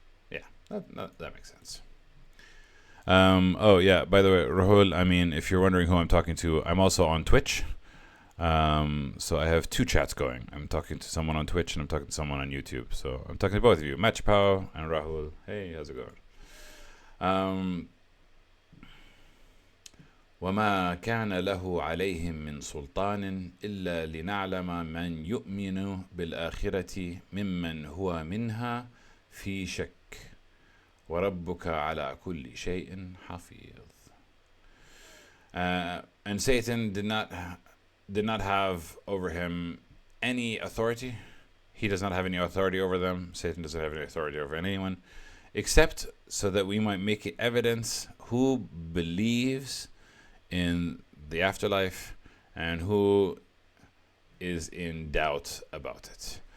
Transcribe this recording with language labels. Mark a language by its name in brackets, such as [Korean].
[English] Yeah, that makes sense. Oh yeah. By the way, Rahul, I mean, if you're wondering who I'm talking to, I'm also on Twitch. So I have two chats going. I'm talking to someone on Twitch and I'm talking to someone on YouTube. So I'm talking to both of you, Matchpow and Rahul. Hey, how's it going? [Arabic] وما كان له عليهم من سلطان إلا لنعلم من يؤمن بالآخرة ممن هو منها في شك وربك على كل شيء حفيظ. [English] And Satan did not have over him any authority. He does not have any authority over them. Satan doesn't have any authority over anyone, except so that we might make evidence who believes in the afterlife and who is in doubt about it.